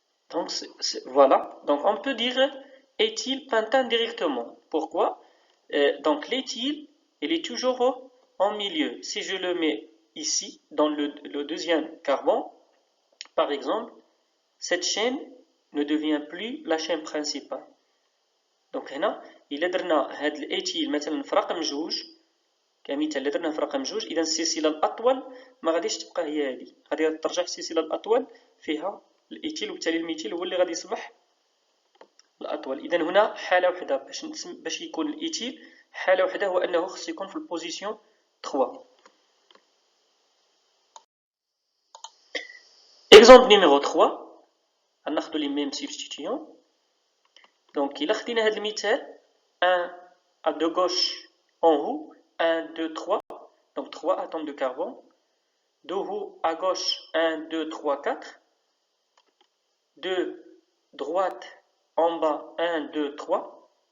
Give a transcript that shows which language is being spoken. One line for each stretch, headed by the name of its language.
French: Donc voilà, donc on peut dire éthylpentane directement. Pourquoi? Donc l'éthyle, il est toujours en milieu. Si je le mets ici, dans le deuxième carbone, par exemple, cette chaîne ne devient plus la chaîne principale.
Arabic: Donc هنا إلا درنا هاد الإيثيل مثلا في رقم 2 كمثال إلا درناه في رقم 2 إذا السلسلة الأطول ما غاديش تبقى هي هذه، غادي ترجع السلسلة الأطول فيها الإيثيل، وبالتالي الميثيل هو اللي غادي يصبح الأطول. إذا هنا حالة وحدة باش يكون الإيثيل حالة وحدة، هو أنه خصو يكون في البوزيسيون 3.
French: Exemple numéro 3.
Arabic: غناخدو لي ميم سبستيتيون.
French: Donc
Arabic: إلا خدينا هاد المثال
French: 1 à de gauche en haut, 1, 2, 3, donc 3 atomes de carbone. De haut à gauche, 1, 2, 3, 4. De droite en bas, 1, 2, 3.